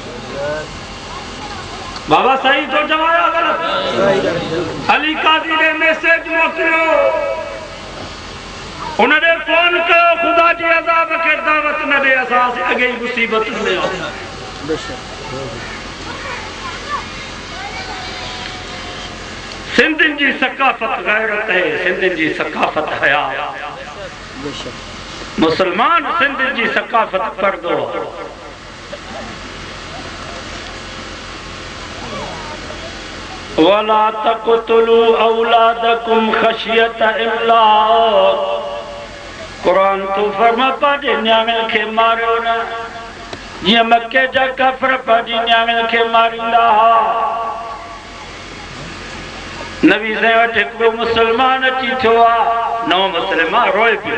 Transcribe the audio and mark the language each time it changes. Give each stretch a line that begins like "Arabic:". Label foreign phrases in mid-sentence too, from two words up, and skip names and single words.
Sindhi: बाबा सही तो जवाया गलत अली काज़ी ने मैसेज मोकिलियो उन्हें फोन कयो खुदा जी अज़ाब खे दावत न ॾे असां अॻे ई मुसीबत में सिंधियुनि जी सकाफ़त गैरत है, सिंधियुनि जी सकाफ़त हया। मुसलमान सिंधियुनि जी सकाफ़त परदो।
Arabic: ولا تقتلوا أولادكم خشية إملاق.
Sindhi: कुरान तो फरमा पंहिंजे न्याणियुनि खे मारियो न, जीअं मके जा काफ़िर पंहिंजी न्याणियुनि खे मारींदा हुआ। नबी साईं वटि हिकिड़ो मुसलमान अची थियो आहे, नओं मुसलमान रोए पियो।